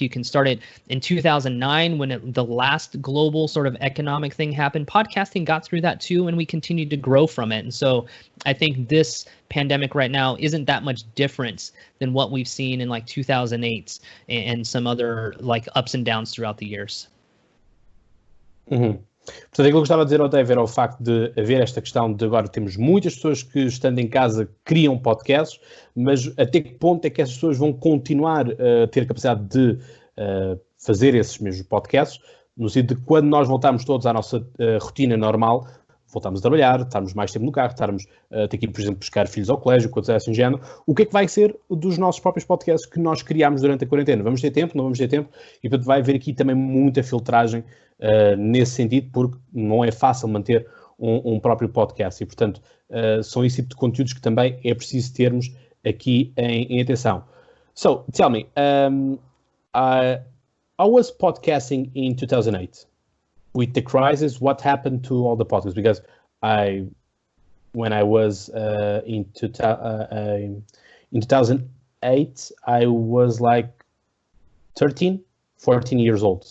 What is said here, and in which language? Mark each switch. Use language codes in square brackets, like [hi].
[en] You can start it in 2009 when the last global sort of economic thing happened. Podcasting got through that too, and we continued to grow from it. And so I think this pandemic right now isn't that much different than what we've seen in like 2008 and some other like ups and downs throughout the years. Mm-hmm. [pt] Portanto, aquilo que eu gostava de dizer ao Dave era o facto de haver esta questão de agora temos muitas pessoas que, estando em casa, criam podcasts, mas até que ponto é que essas pessoas vão continuar a ter a capacidade de fazer esses mesmos podcasts, no sentido de quando nós voltarmos todos à nossa rotina normal, voltarmos a trabalhar, estarmos mais tempo no carro, estarmos a ter que ir, por exemplo, buscar filhos ao colégio, coisas assim, género. O que é que vai ser dos nossos próprios podcasts que nós criámos durante a quarentena? Vamos ter tempo? Não vamos ter tempo? E, portanto, vai haver aqui também muita filtragem nesse sentido, porque não é fácil manter um próprio podcast. E, portanto, são esse tipo de conteúdos que também é preciso termos aqui em atenção. [en] So, tell me, I was podcasting in 2008. With the crisis, what happened to all the podcasts? Because when I was in 2008, I was like 13, 14 years old.